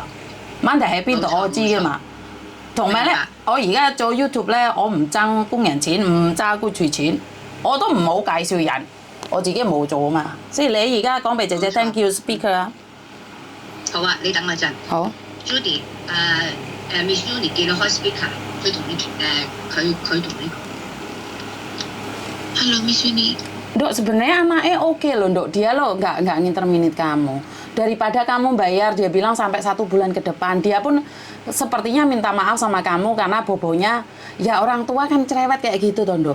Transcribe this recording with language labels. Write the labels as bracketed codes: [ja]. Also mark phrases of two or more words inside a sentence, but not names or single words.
[yue] 問題喺邊度我知㗎嘛。同埋咧，我而家做 YouTube 咧，我唔爭工人錢，唔爭僱主錢，我都唔好介紹人，我自己冇做啊嘛。所以你而家講俾姐姐聽叫 speaker 啊。好啊，你等我陣。好。 Judy，Miss Judy 叫你開 speaker，佢同你佢同你講。 [id] Halo Miss Judy。 Dok, sebenarnya anaknya oke loh, Dok. Dia loh nggak nginterminate kamu. Daripada kamu bayar, dia bilang sampai 1 bulan ke depan. Dia pun sepertinya minta maaf sama kamu karena bobonya, ya orang tua kan cerewet kayak gitu, toh, Dok.